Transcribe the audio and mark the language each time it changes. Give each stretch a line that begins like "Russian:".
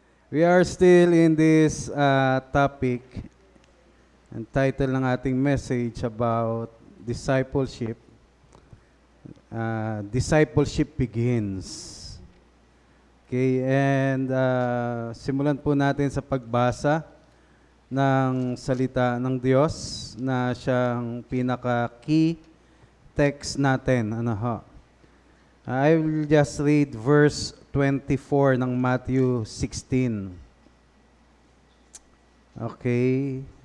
English: We are still in this topic, and title
Filipino: ng ating
English: message about discipleship. Discipleship begins.
Filipino: Okay, and simulan po natin sa pagbasa ng salita ng Diyos na siyang pinaka-
English: key text
Filipino: natin.
English: I will just read verse 24 ng Matthew 16. Okay.